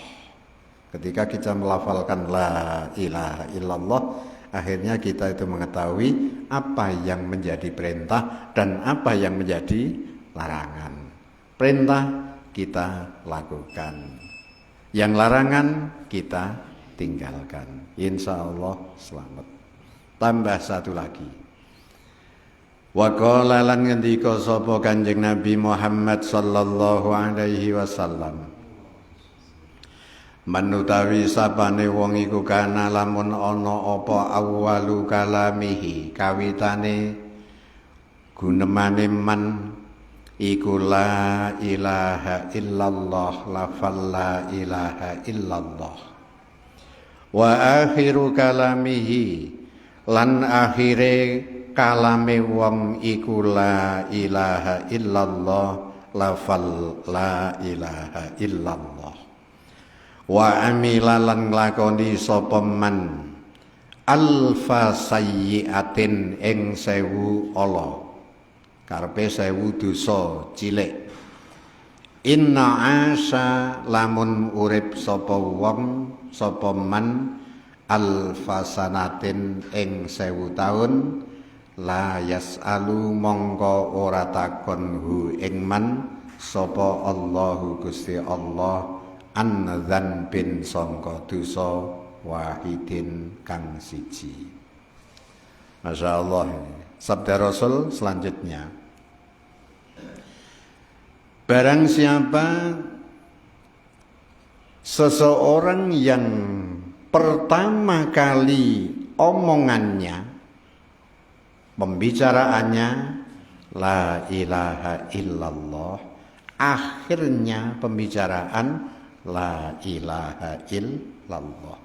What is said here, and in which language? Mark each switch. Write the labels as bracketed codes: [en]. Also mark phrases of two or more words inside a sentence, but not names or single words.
[id] Ketika kita melafalkan [ar] la ilaha illallah, [id] akhirnya kita itu mengetahui apa yang menjadi perintah dan apa yang menjadi larangan. Perintah kita lakukan, yang larangan kita tinggalkan. [ar] Insya Allah [id] selamat. Tambah satu lagi. [ar] Wa qala [jv] lan ngendika sapa Kanjeng Nabi Muhammad [ar] sallallahu alaihi wasallam, [jv] manutawi sapane wong iku kana lamun ana apa [ar] awwalu kalamihi, [jv] kawitane gunemane man iku [ar] la ilaha illallah, [jv] lafal [ar] la ilaha illallah. Wa akhiru kalamihi, [jv] lan akhire kalame wong iku [ar] la ilaha illallah, lafal la ilaha illallah. Wa amila [jv] lan nglakoni sapa [ar] man alfa sayyiatin [jv] ing 1000 ala, karepe 1000 dosa cilik. [ar] Inna asa [jv] lamun urip sapa wong sapa [ar] man alfa sanatin [jv] ing 1000 taun, [ar] la yasalu [jv] mongko ora takon hu ing man sapa Allahu Gusti Allah [ar] an dzanbin [jv] sangka dosa wahidin kang siji. [ar] Masya Allah. [id] Sabda Rasul selanjutnya, barang siapa seseorang yang pertama kali omongannya, pembicaraannya [ar] la ilaha illallah, [id] akhirnya pembicaraan [ar] la ilaha illallah.